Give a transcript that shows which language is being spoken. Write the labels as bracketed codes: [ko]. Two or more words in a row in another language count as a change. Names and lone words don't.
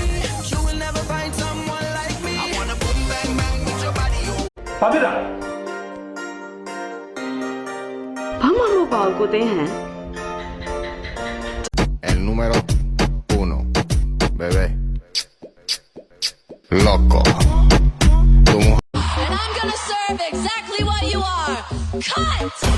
[en] You will never find someone like me. I wanna boom bang bang with your body. You. [my] ဘာဖြစ်တာ ဘာမှမဟုတ်ပါဘူးကိုသိန်းဟန် [es] El número 1, bebé. Loco. [en] And I'm gonna serve exactly what you are. Cut!